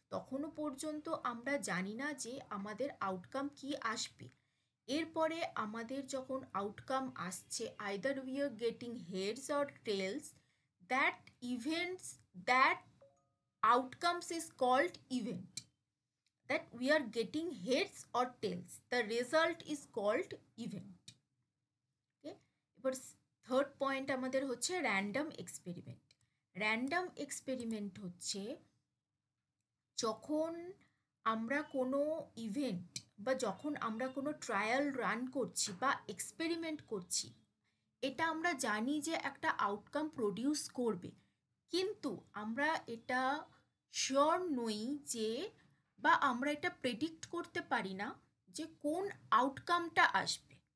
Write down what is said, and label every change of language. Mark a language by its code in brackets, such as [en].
[bn] তখনও পর্যন্ত আমরা জানি না যে আমাদের আউটকাম কি আসবে। এরপরে আমাদের যখন আউটকাম আসছে, [en] Either we are getting heads or tails, that events, that outcomes is called event. That we are getting heads or tails, the result is called event. [bn] Okay, এবার থার্ড পয়েন্ট আমাদের হচ্ছে random experiment. Random experiment হচ্ছে যখন আমরা কোনো event বা যখন আমরা কোনো ট্রায়াল রান করছি বা এক্সপেরিমেন্ট করছি, এটা আমরা জানি যে একটা আউটকাম প্রডিউস করবে, কিন্তু আমরা এটা শিওর নই যে, বা আমরা এটা প্রেডিক্ট করতে পারি না যে কোন আউটকামটা আসবে।